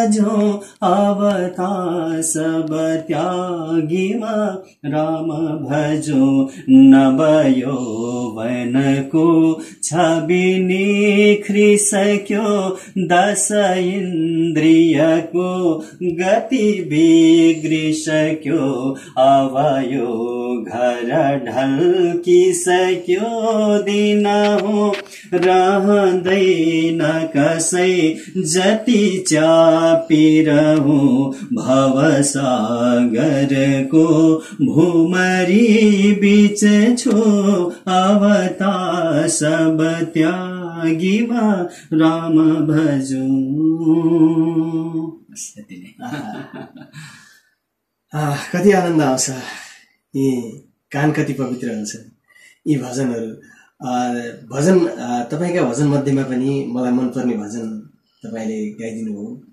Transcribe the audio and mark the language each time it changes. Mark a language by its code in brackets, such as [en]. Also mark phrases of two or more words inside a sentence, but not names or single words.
[ne] अवता सब त्यागीमा राम भजो। नवयौवनको छवि निखरिसक्यो, 10 इन्द्रियको गति बिग्रिसक्यो। अब यो घर ढल्किसक्यो, दिन हो रहँदैन कसै जति चापिरहूँ। भवसागरको भूमरी बीच छो अवता सब त्यागीमा राम भजू। कति आनन्द आउँछ, यी कान कति पवित्र हुन्छन् यी भजनहरू। भजन तपाईँका भजन मध्येमा पनि मलाई मनपर्ने भजन तपाईँले गाइदिनु हो।